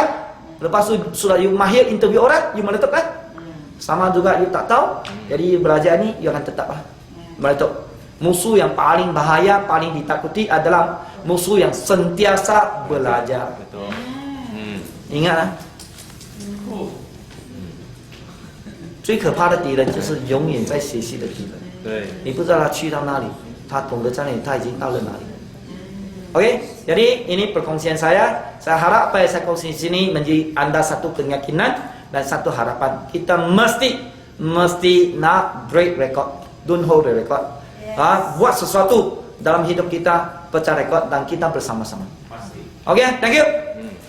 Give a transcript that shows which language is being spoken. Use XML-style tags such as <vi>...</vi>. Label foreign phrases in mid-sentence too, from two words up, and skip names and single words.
<ms>Lepas tu sudah you mahir interview orang, you meletup kan? Sama juga you tak tahu, jadi you belajar ni, you akan tetap lah meletup. Musuh yang paling bahaya, paling ditakuti adalah musuh yang sentiasa belajar. Betul. Ingat lah.</ms> <zh>最可怕的敌人就是永远在学习的敌人。对。你不知道他去到哪里，他懂得在哪里，他已经到了哪里。</zh> <ms>Oke, jadi ini perkongsian saya. Saya harap apa yang saya kongsi di sini menjadi anda satu keyakinan dan satu harapan. Kita mesti nak</ms> <en>break record, don't hold the record.</en> <ms>Buat sesuatu dalam hidup kita, pecah rekod dan kita bersama-sama. Oke,</ms> <en>thank you.</en>